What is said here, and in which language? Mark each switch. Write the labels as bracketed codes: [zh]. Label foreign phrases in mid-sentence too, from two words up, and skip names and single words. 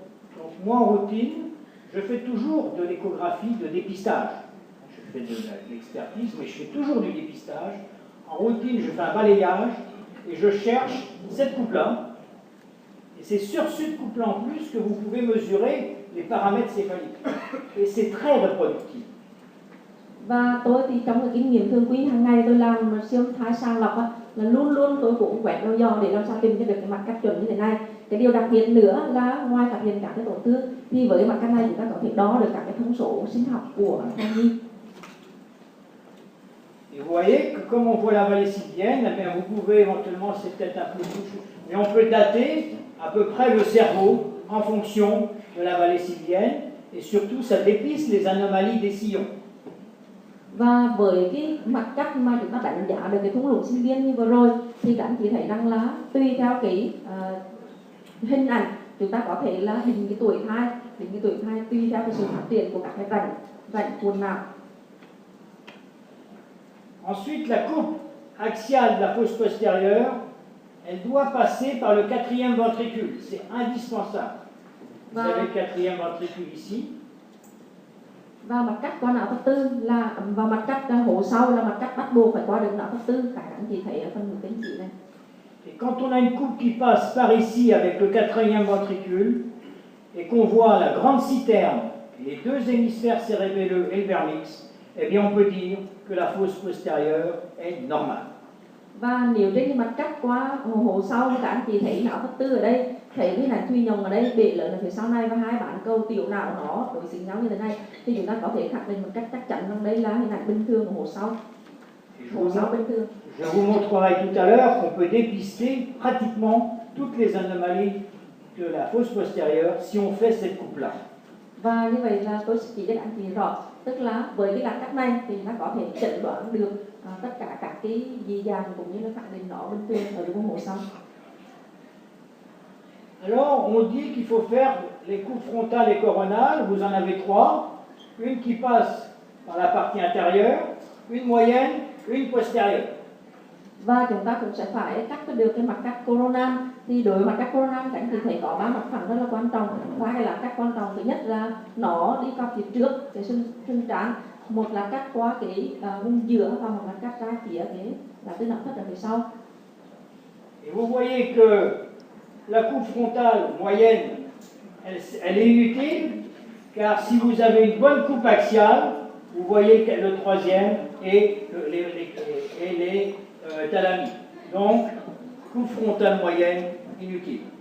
[fr] Donc moi en routine, je fais toujours de l'échographie de dépistage. Je fais de l'expertise, mais je fais toujours du dépistage. En routine, je fais un balayage et je cherche cette coupe-là. Et c'est sur cette coupe-là en plus que vous pouvez mesurer les paramètres céphaliques. Et c'est très reproductif. [vi] Và tôi thì trong cái kinh nghiệm thường quy hàng ngày tôi làm siêu thai sàng lọc là luôn luôn tôi cũng quẹt đo dò để làm sao tìm cho được cái mặt cắt chuẩn như thế này. Cái điều đặc biệt nữa là ngoài phát hiện các cái tổn thương thì với mặt cắt này chúng ta có thể đo được các cái thông số sinh học của thai nhi. [fr] Et vous voyez que comme on voit la vallée sylvienne, eh bien vous pouvez éventuellement, c'est peut-être un peu touché, mais on peut dater à peu près le cerveau en fonction de la vallée sylvienne et surtout ça dépiste les anomalies des sillons. [vi] Và với cái mặt cắt mà chúng ta đánh giá được cái thung lũng sinh viên như vừa rồi thì các anh chị thấy rằng là tùy theo cái hình ảnh chúng ta có thể là định cái tuổi thai tùy theo cái sự phát triển của các cái rãnh cuồn não. [fr] Ensuite, la coupe axiale de la fosse postérieure, elle doit passer par le quatrième ventricule. C'est indispensable. Vous avez le quatrième ventricule ici. [vi] Và mặt cắt qua não thất tư là và mặt cắt hố sau là mặt cắt bắt buộc phải qua được não thất tư, các anh chị thấy ở phần bên chỉ này. [fr] Et quand on a une coupe qui passe par ici avec le quatrième ventricule et qu'on voit la grande citerne, les deux hémisphères cérébelleux et le vernix, eh bien on peut dire que la fosse postérieure est normale. [vi] Và nếu trên cái mặt cắt qua hố sau các anh chị thấy não thất tư ở đây, thấy cái này thùy nhồng ở đây, bể lớn ở phía sau này và hai bán cầu tiểu não nó đối xứng nhau như thế này thì chúng ta có thể khẳng định một cách chắc chắn rằng đây là hình ảnh bình thường của hố sau. Hố sau bình thường. [fr] Je vous montrerai tout à l'heure qu'on peut dépister pratiquement toutes les anomalies de la fosse postérieure si on fait cette coupe-là. [vi] Và như vậy là tôi sẽ chỉ cho các anh chị rõ, tức là với cái mặt cắt này thì nó có thể chẩn đoán được tất cả các cái dị dạng cũng như là khẳng định nó bình thường ở vùng hố sau. [fr] Alors, on dit qu'il faut faire les coupes frontales et coronales, vous en avez trois, une qui passe par la partie intérieure, une moyenne, une postérieure. [vi] Và chúng ta cũng sẽ phải cắt được cái mặt cắt coronal. Thì đối với mặt cắt coronal các anh chị thấy có ba mặt phẳng rất là quan trọng. Ba cái là cắt quan trọng, thứ nhất là nó đi qua phía trước cái xương trán, một là cắt qua cái vùng giữa và một là cắt ra phía cái là tư não thất ở phía sau. [fr] Et vous voyez que la coupe frontale moyenne, elle est inutile, car si vous avez une bonne coupe axiale, vous voyez le troisième et les thalamies. Donc, coupe frontale moyenne, inutile.